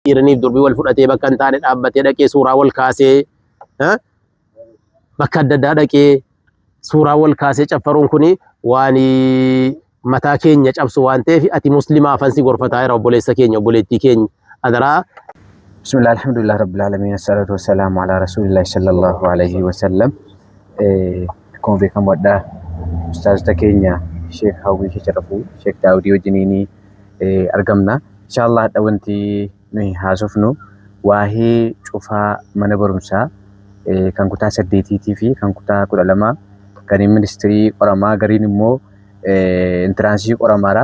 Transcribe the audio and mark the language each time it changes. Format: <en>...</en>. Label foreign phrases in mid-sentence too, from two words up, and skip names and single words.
<om>dhiiraniif durbii wal fudhatee bakka hin taane dhaabbatee dhaqee suuraa wal kaasee bakka adda addaa dhaqee suuraa wal kaasee caffaruun kuni waan mataa keenya cabsu waan ta'eef ati muslimaa fansi gorfataa jira obboleessa keenya obboleettii keenya adaraa.</om> <ar>بسم الله الحمد لله رب العالمين الصلاة والسلام على رسول الله صلى الله عليه وسلم.</ar> <om>Akkuma beekamu ustaazota keenya Sheekh Hawwii Sharafu Sheekh Daawudii wajjiniin argamna. Inshallah wanti nuyi haasofnu waa'ee cufaa mana barumsaa kan kutaa 8 fi kan kutaa 12 kan ministirii qoramaa gariin immoo intiraansii qoramaara.</om>